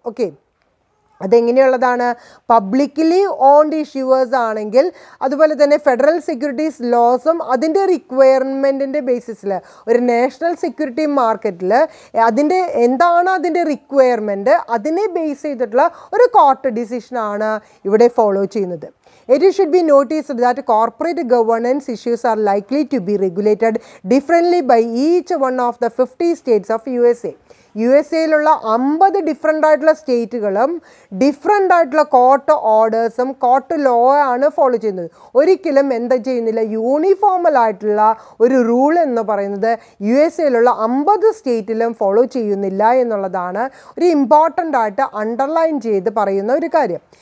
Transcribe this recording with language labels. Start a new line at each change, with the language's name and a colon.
Malayalam: Okay, അതെങ്ങനെയുള്ളതാണ്? Publicly owned issuers ആണെങ്കിൽ അതുപോലെ തന്നെ ഫെഡറൽ സെക്യൂരിറ്റീസ് ലോസും അതിൻ്റെ റിക്വയർമെൻറ്റിൻ്റെ ബേസിസിൽ ഒരു നാഷണൽ സെക്യൂരിറ്റി മാർക്കറ്റിൽ അതിൻ്റെ എന്താണ് അതിൻ്റെ റിക്വയർമെൻറ്റ് അതിനെ ബേസ് ചെയ്തിട്ടുള്ള ഒരു കോർട്ട് ഡിസിഷനാണ് ഇവിടെ ഫോളോ ചെയ്യുന്നത്.
English: It should be noticed that corporate governance issues are likely to be regulated differently by each one of the 50 states of USA.
Malayalam: USA-യിലുള്ള 50 different ആയിട്ടുള്ള സ്റ്റേറ്റുകളും ഡിഫറെൻ്റ് ആയിട്ടുള്ള കോർട്ട് ഓർഡേഴ്സും കോർട്ട് ലോ ആണ് follow ചെയ്യുന്നത്. ഒരിക്കലും എന്താ ചെയ്യുന്നില്ല, യൂണിഫോമലായിട്ടുള്ള ഒരു റൂൾ എന്ന് പറയുന്നത് USA-യിലുള്ള 50 സ്റ്റേറ്റിലും ഫോളോ ചെയ്യുന്നില്ല എന്നുള്ളതാണ് ഒരു ഇമ്പോർട്ടൻ്റ് ആയിട്ട് അണ്ടർലൈൻ ചെയ്ത് പറയുന്ന ഒരു കാര്യം.